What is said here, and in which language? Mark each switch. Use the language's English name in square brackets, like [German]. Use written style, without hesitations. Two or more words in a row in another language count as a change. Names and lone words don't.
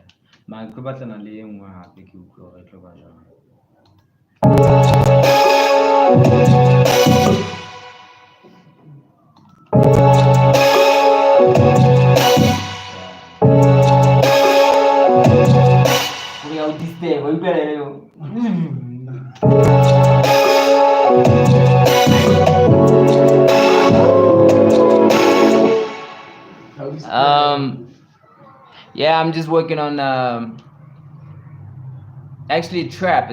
[Southern Sotho] Mara ke batlana le e nngwe hape ke utlwa hore e tlo ba jwang. Hore ha o disturb, wa utlwa le yo. [English] Yeah, I'm just working on actually trap.